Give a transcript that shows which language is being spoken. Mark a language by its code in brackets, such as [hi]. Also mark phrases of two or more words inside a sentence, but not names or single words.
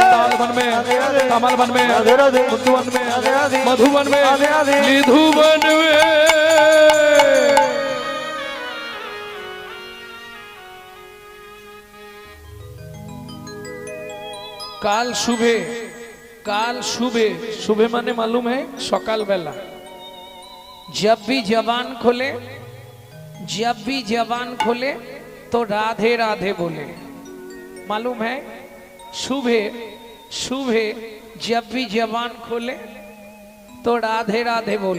[hi] ताल वन में, राधे राधे कमल वन में, राधे राधे मुद्दुवन में, राधे राधे मधुवन में, राधे राधे निधुवन में। काल शुभे, काल शुभे, शुभे माने मालूम है सकाल बेला। जब भी जबान खोले, जब भी जबान खोले तो राधे राधे बोले। मालूम है शुभे, शुभे जब भी जबान खोले तो राधे राधे बोले।